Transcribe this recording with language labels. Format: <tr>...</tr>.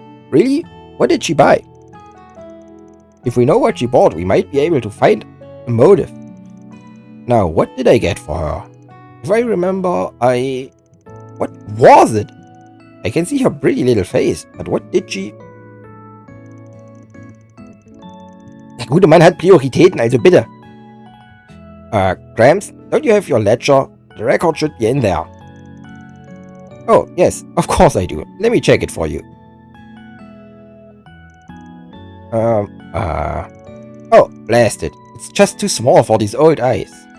<en>Really? What did she buy? If we know what she bought, we might be able to find a motive. Now, what did I get for her? If I remember, What was it? I can see her pretty little face, but what did she...</en> <de>Der gute Mann hat Prioritäten, also bitte.</de> <en>Gramps, don't you have your ledger? The record should be in there. Oh, yes, of course I do. Let me check it for you. Oh, blast it. It's just too small for these old eyes.</en>